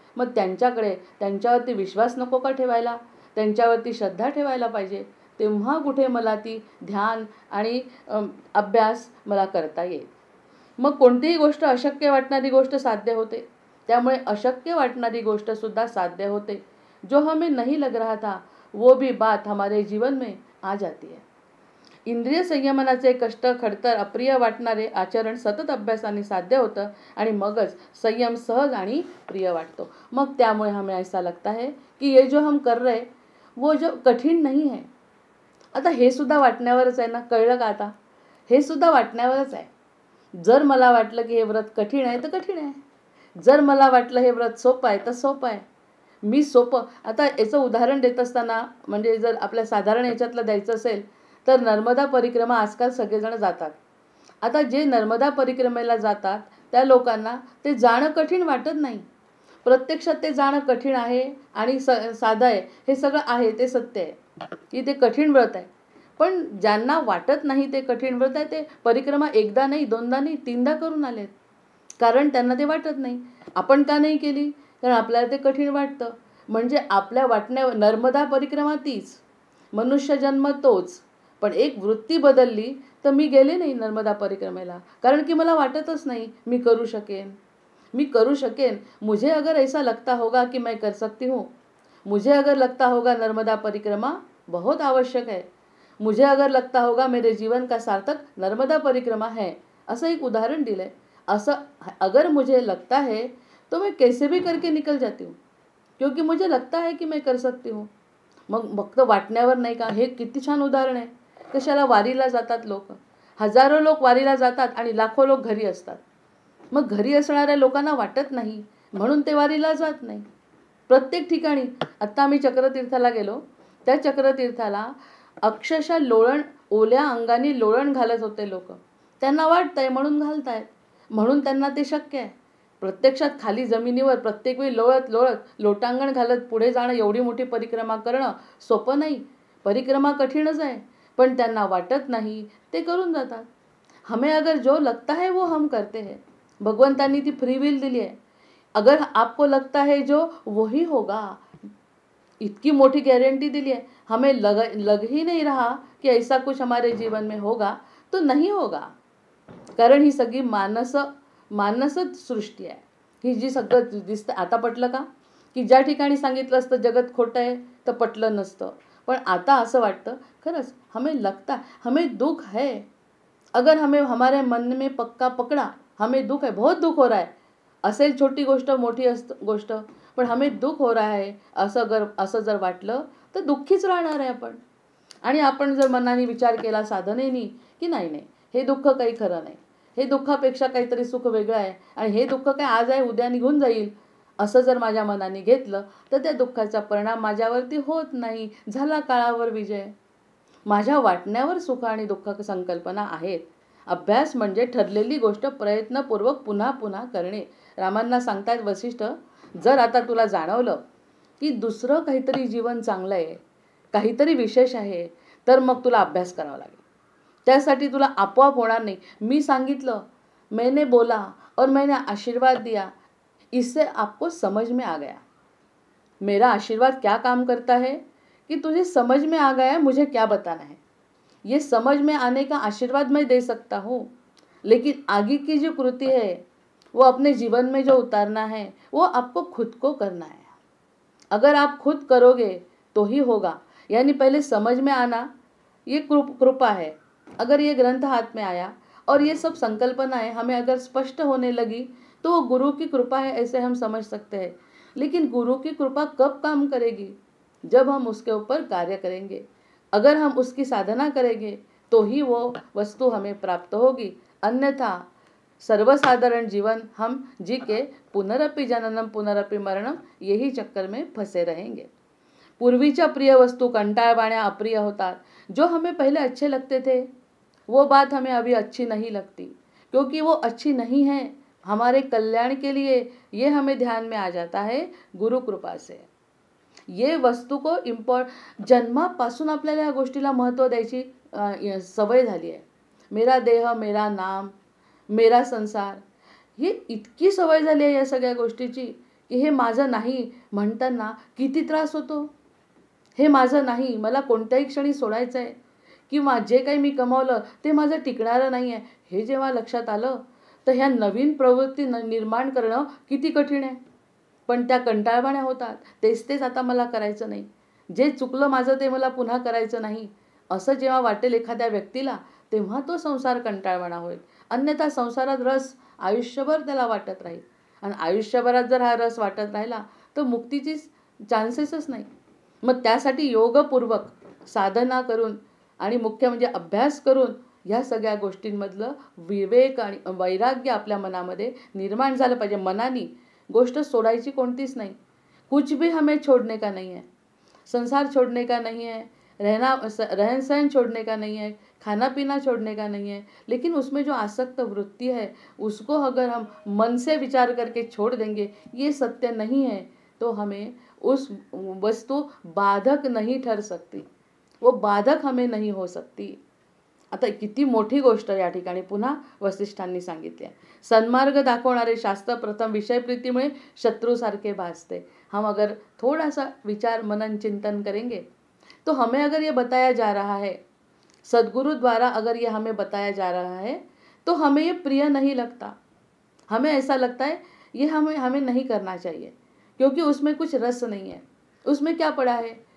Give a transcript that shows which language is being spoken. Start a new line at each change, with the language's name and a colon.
Marathi: मग त्यांच्यावरती विश्वास नको का ठेवायला? त्यांच्यावरती श्रद्धा ठेवायला पाहिजे. तेव्हा कुठे मला ती ध्यान आणि अभ्यास मला करता येईल. मग कोणतीही गोष्ट अशक्य वाटणारी गोष्ट साध्य होते. त्यामुळे अशक्य वाटणारी गोष्टसुद्धा साध्य होते.
Hindi: जो हमें नहीं लग रहा था वो भी बात हमारे जीवन में आ जाती है.
Marathi: इंद्रिय संयमनाचे कष्ट, खडतर, अप्रिय वाटणारे आचरण सतत अभ्यासाने साध्य होतं आणि मगच संयम सहज आणि प्रिय वाटतो. मग त्यामुळे
Hindi: हमें ऐसा लगता है कि ये जो हम कर रहे वो जो कठीण नहीं है.
Marathi: आता हे सुद्धा वाटण्यावरच आहे ना. कळलं का आता? हे सुद्धा वाटण्यावरच आहे. जर मला वाटलं की हे व्रत कठीण आहे तर कठीण आहे, जर मला वाटलं हे व्रत सोपं आहे तर सोपं आहे. मी सोपं आता याचं उदाहरण देत असताना म्हणजे जर आपल्या साधारण याच्यातलं द्यायचं असेल तर नर्मदा परिक्रमा आजकाल सगळेजण जातात. आता जे नर्मदा परिक्रमेला जातात त्या लोकांना ते जाणं कठीण वाटत नाही. प्रत्यक्षात ते जाणं कठीण आहे आणि साधं आहे, हे सगळं आहे, ते सत्य आहे की ते कठीण व्रत आहे. पण ज्यांना वाटत नाही ते कठीण व्रत आहे, ते परिक्रमा एकदा नाही, दोनदा नाही, तीनदा करून आलेत. कारण त्यांना ते वाटत नाही. आपण का नाही केली? कारण आपल्याला ते कठीण वाटतं. म्हणजे आपल्या वाटण्यावर नर्मदा परिक्रमा तीच, मनुष्य जन्म तोच, पण एक वृत्ती बदलली तर मी गेले नाही नर्मदा परिक्रमेला. कारण की मला वाटतच नाही मी करू शकेन.
Hindi: मुझे अगर ऐसा लगता होगा कि मैं कर सकती हूँ, मुझे अगर लगता होगा नर्मदा परिक्रमा बहुत आवश्यक है, मुझे अगर लगता होगा मेरे जीवन का सार्थक नर्मदा परिक्रमा है,
Marathi: असं एक उदाहरण दिलंय.
Hindi: असं अगर मुझे लगता है तो मैं कैसे भी करके निकल जाती हूँ, क्योंकि मुझे लगता है कि मैं कर सकती हूँ.
Marathi: मग फक्त वाटण्यावर नाही का? हे किती छान उदाहरण आहे. कशाला वारीला जातात लोक, हजारो लोक वारीला जातात आणि लाखो लोक घरी असतात. मग घरी असणाऱ्या लोकांना वाटत नाही म्हणून ते वारीला जात नाही. प्रत्येक ठिकाणी आत्ता आम्ही चक्रतीर्थाला गेलो, त्या चक्रतीर्थाला अक्षरशः ओल्या अंगाने लोळण घालत होते लोक. त्यांना वाटतंय म्हणून घालतायत, म्हणून त्यांना ते शक्य आहे. प्रत्यक्षात खाली जमिनीवर प्रत्येक वेळी लोळत लोळत लोटांगण घालत पुढे जाणं, एवढी मोठी परिक्रमा करणं सोपं नाही. परिक्रमा कठीणच आहे, पण त्यांना वाटत नाही, ते करून जातात.
Hindi: हमें अगर जो लगता है वो हम करते हैं.
Marathi: भगवंतांनी ती फ्री विल दिली आहे.
Hindi: अगर आपको लगता है जो वही होगा,
Marathi: इतकी मोठी गॅरंटी दिली आहे.
Hindi: हमें लग ही नहीं रहा कि ऐसा कुछ हमारे जीवन में होगा, तो नहीं होगा.
Marathi: कारण ही सगळी मानसच सृष्टी आहे. ही जी सगळं दिसतं. आता पटलं का की ज्या ठिकाणी सांगितलं असतं जगत खोटं आहे तर पटलं नसतं, पण आता असं वाटतं खरंच
Hindi: हमें लगता, हमें दुख है. अगर हमें हमारे मन में पक्का पकड़ा, हमें दुख है, बहुत दुख हो रहा है.
Marathi: असेल छोटी गोष्ट मोठी गोष्ट, पण
Hindi: हमें दुख हो रहा है
Marathi: असं जर वाटलं तर दुःखीच राहणार आहे आपण. आणि आपण जर मनाने विचार केला साधनेनी की नाही हे दुःख काही खरं नाही, हे दुःखापेक्षा काहीतरी सुख वेगळं आहे आणि हे दुःख काय आज आहे उद्या निघून जाईल, असं जर माझ्या मनाने घेतलं तर त्या दुःखाचा परिणाम माझ्यावरती होत नाही. झाला काळावर विजय. माझ्या वाटण्यावर सुख आणि दुःख संकल्पना आहेत. अभ्यास म्हणजे ठरलेली गोष्ट प्रयत्नपूर्वक पुन्हा पुन्हा करणे. रामांना सांगतायत वसिष्ठ, जर आता तुला जाणवलं की दुसरं काहीतरी जीवन चांगलं आहे, काहीतरी विशेष आहे, तर मग तुला अभ्यास करावा लागेल. त्यासाठी तुला आपोआप होणार नाही. मी सांगितलं,
Hindi: मैंने बोला और मैंने आशीर्वाद दिया, इससे आपको समझ में आ गया. मेरा आशीर्वाद क्या काम करता है कि तुझे समझ में आ गया मुझे क्या बताना है. ये समझ में आने का आशीर्वाद मैं दे सकता हूँ, लेकिन आगे की जो कृति है वो अपने जीवन में जो उतारना है वो आपको खुद को करना है. अगर आप खुद करोगे तो ही होगा. यानी पहले समझ में आना ये कृपा है. अगर ये ग्रंथ हाथ में आया और ये सब संकल्पनाएं हमें अगर स्पष्ट होने लगी तो वो गुरु की कृपा है, ऐसे हम समझ सकते हैं. लेकिन गुरु की कृपा कब काम करेगी? जब हम उसके ऊपर कार्य करेंगे. अगर हम उसकी साधना करेंगे तो ही वो वस्तु हमें प्राप्त होगी. अन्यथा सर्वसाधारण जीवन हम जी के पुनरपि जननम पुनरपि मरणम यही चक्कर में फंसे रहेंगे.
Marathi: पूर्वीच्या प्रिय वस्तू कंटाळवाण्या अप्रिय होतात.
Hindi: जो हमें पहले अच्छे लगते थे वो बात हमें अभी अच्छी नहीं लगती, क्योंकि वो अच्छी नहीं है. हमारे कल्याण के लिए ये हमें ध्यान में आ जाता है गुरु कृपा से.
Marathi: ये वस्तू को जन्मापासून आपल्याला या गोष्टीला महत्त्व द्यायची सवय झाली आहे.
Hindi: मेरा देह, मेरा नाम, मेरा संसार,
Marathi: ही इतकी सवय झाली आहे या सगळ्या गोष्टीची की हे माझं नाही म्हणताना किती त्रास होतो. हे माझं नाही, मला कोणत्याही क्षणी सोडायचं आहे, किंवा जे काही मी कमावलं ते माझं टिकणारं नाही आहे, हे जेव्हा लक्षात आलं तर ह्या नवीन प्रवृत्ती निर्माण करणं किती कठीण आहे. पण त्या कंटाळवाण्या होतात. तेच आता मला करायचं नाही, जे चुकलं माझं ते मला पुन्हा करायचं नाही, असं जेव्हा वाटेल एखाद्या व्यक्तीला तेव्हा तो संसार कंटाळवाणा होईल. अन्यथा संसारात रस आयुष्यभर त्याला वाटत राहील. आणि आयुष्यभरात जर हा रस वाटत राहिला तर मुक्तीची चान्सेसच नाही. मग त्यासाठी योगपूर्वक साधना करून आणि मुख्य म्हणजे अभ्यास करून ह्या सगळ्या गोष्टींमधलं विवेक आणि वैराग्य आपल्या मनामध्ये निर्माण झालं पाहिजे. मनाने गोष्ट सोडायची कोणतीच नहीं.
Hindi: कुछ भी हमें छोड़ने का नहीं है. संसार छोड़ने का नहीं है, रहन सहन छोड़ने का नहीं है, खाना पीना छोड़ने का नहीं है, लेकिन उसमें जो आसक्त वृत्ति है उसको अगर हम मन से विचार करके छोड़ देंगे, ये सत्य नहीं है, तो हमें उस वस्तु बाधक नहीं ठर सकती. वो बाधक हमें नहीं हो सकती.
Marathi: आता किती मोठी गोष्ट या ठिकाणी पुन्हा वसिष्ठांनी सांगितली आहे. सन्मार्ग दाखवणारे शास्त्र प्रथम विषयप्रीतीमुळे शत्रुसारखे भासते.
Hindi: हम अगर थोड़ा सा विचार मनन चिंतन करेंगे तो हमें अगर ये बताया जा रहा है, सद्गुरु द्वारा अगर ये हमें बताया जा रहा है, तो हमें ये प्रिय नहीं लगता. हमें ऐसा लगता है ये हमें नहीं करना चाहिए, क्योंकि उसमें कुछ रस नहीं है. उसमें क्या पड़ा है?